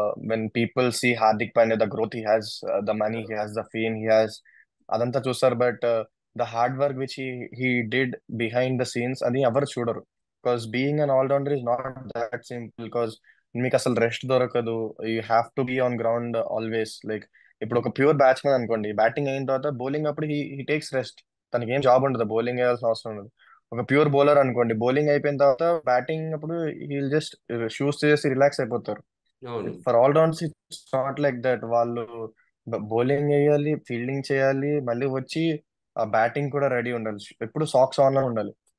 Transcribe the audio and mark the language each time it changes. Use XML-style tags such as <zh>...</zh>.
<en>When people see Hardik Pandya, the growth he has, the money he has, the fame he has,</en> <te>అదంతా చూస్తారు.</te> <en>but the hard work which he did behind the scenes</en> <te>అది ఎవరు చూడరు.</te> <en>Because being an all-rounder is not that simple.</en> <te>Because మీకు అసలు rest దొరకదు.</te> <en>You have to be on ground always.</en> <te>Like ఇప్పుడు ఒక ప్యూర్ బ్యాట్స్మెన్ అనుకోండి, బ్యాటింగ్ అయిన తర్వాత బౌలింగ్ అప్పుడు</te> <en>he takes rest.</en> <te>తనకి ఏం జాబ్ ఉండదు, బౌలింగ్ వేయాల్సిన అవసరం ఉండదు. ఒక ప్యూర్ బౌలర్ అనుకోండి, బౌలింగ్ అయిపోయిన తర్వాత బ్యాటింగ్ అప్పుడు హీల్ జస్ట్ షూస్ చేసి రిలాక్స్ అయిపోతారు. అవును.</te> <en>For all rounds it's not like that.</en> <te>వాళ్ళు బౌలింగ్ వేయాలి, ఫీల్డింగ్ చేయాలి, మళ్ళీ వచ్చి ఆ బ్యాటింగ్ కూడా రెడీ ఉండాలి, ఎప్పుడు సాక్స్ ఆన్ లో ఉండాలి.</te>